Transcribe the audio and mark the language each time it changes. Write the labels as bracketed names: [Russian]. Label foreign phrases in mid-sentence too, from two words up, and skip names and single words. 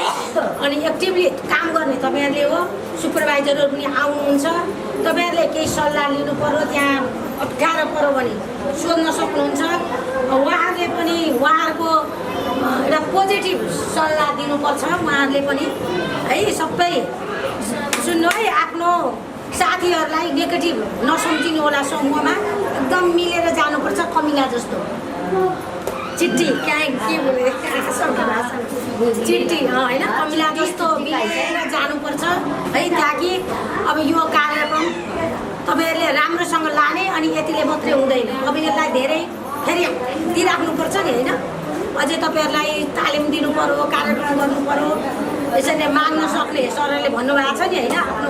[Nepali] अनि एक्टिभली काम गर्ने तपाईँहरूले हो सुपरभाइजरहरू पनि आउनुहुन्छ तपाईँहरूले केही सल्लाह लिनु पर्यो त्यहाँ अप्ठ्यारो पर्यो भने सोध्न सक्नुहुन्छ उहाँहरूले पनि उहाँहरूको एउटा पोजिटिभ सल्लाह दिनुपर्छ उहाँहरूले पनि है सबै सुन्नु है आफ्नो साथीहरूलाई नेगेटिभ नसम्झिनु होला समूहमा एकदम मिलेर जानुपर्छ कमिला जस्तो चिट्ठी के बोले चिट्ठी होइन कमिला जस्तो मिलेर जानुपर्छ है ताकि अब यो कार्यक्रम तपाईँहरूले राम्रोसँग लाने अनि यतिले मात्रै हुँदैन अब यसलाई धेरै फेरि दिइराख्नुपर्छ नि होइन अझै तपाईँहरूलाई तालिम दिनु पर्यो कार्यक्रम गर्नु पर्यो यसरी माग्न सक्ने सरले भन्नुभएको छ नि होइन आफ्नो